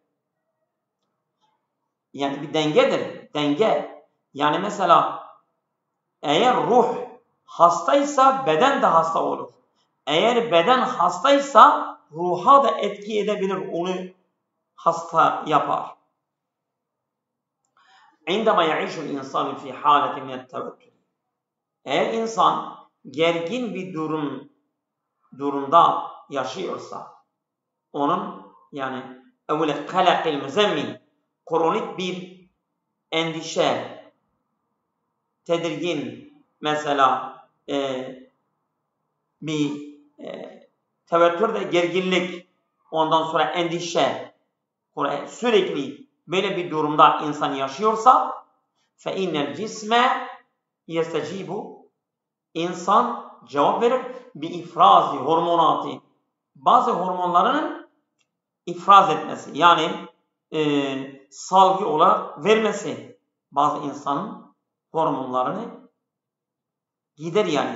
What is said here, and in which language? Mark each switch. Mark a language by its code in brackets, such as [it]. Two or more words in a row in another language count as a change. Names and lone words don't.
[tr] Yani bir dengedir. Denge. Yani mesela eğer ruh hastaysa beden de hasta olur. Eğer beden hastaysa ruha da etki edebilir, onu hasta yapar. [ar] عندما يعيش الإنسان في حالة من التوتر. [tr] Eğer insan gergin bir durumda yaşıyorsa, onun yani [ar] والقلق المزمن, [tr] kronik bir endişe, tedirgin, mesela bir tevettür de gerginlik, ondan sonra endişe, sürekli böyle bir durumda insan yaşıyorsa [ar] فَاِنَّ الْجِسْمَ يَسْتَجِيبُ, [tr] insan cevap verir bir ifrazi hormonatı, bazı hormonlarının ifraz etmesi, yani salgı olarak vermesi, bazı insanın hormonlarını gider yani.